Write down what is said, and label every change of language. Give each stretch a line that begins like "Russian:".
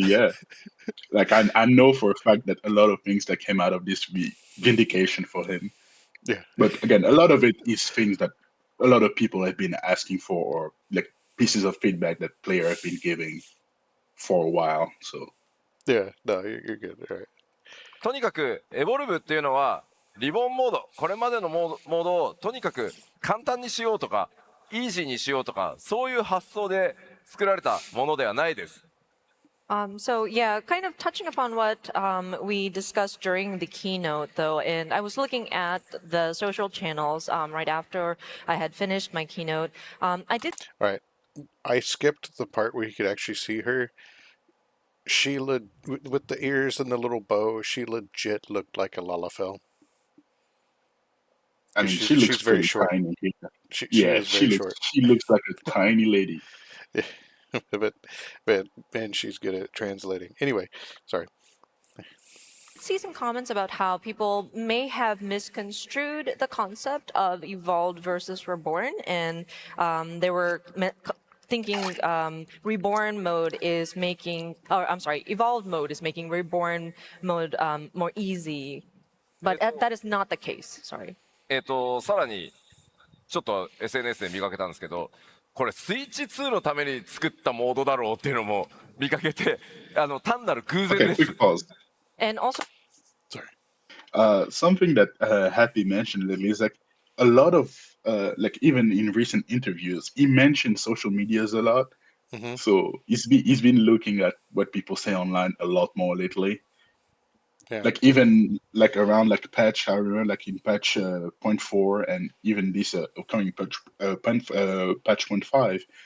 English: Yeah, like I know for a fact that a lot of things that came out of this be vindication for him. Yeah. But again, a lot of it is things that a lot of people have been asking for, or like pieces of feedback that player have been giving for a while. So Yeah, no, you're good. All right.
Japanese: とにかくエボルブっていうのはリボンモード、これまでのモードをとにかく簡単にしようとかイージーにしようとか、そういう発想で作られたものではないです。
English: So yeah, kind of touching upon what we discussed during the keynote, though, and I was looking at the social channels right after I had finished my keynote. I did. All right. I skipped the part where you could actually see her. Sheila, with the ears and the little bow, she legit looked like a Lalafell. I mean, she looks very short. Tiny. She is very short. She looks like a tiny lady. Yeah. but man, she's good at translating. Anyway, sorry. See some comments about how people may have misconstrued the concept of evolved versus reborn, and they were thinking reborn mode is making, or I'm sorry, evolved mode is making reborn mode more easy, but that is not the case. Sorry.
Japanese: さらにちょっと SNS で見かけたんですけど、これスイッチ2のために作ったモードだろうっていうのも見かけて、単なる偶然です。
English: Okay, quick pause. And also, sorry. Something that Happy mentioned lately is like a lot of like even in recent interviews, he mentioned social medias a lot. Mm-hmm. So he's been looking at what people say online a lot more lately. Yeah. Like even like around like patch, I remember like in patch 0.4 and even this upcoming patch 0.5,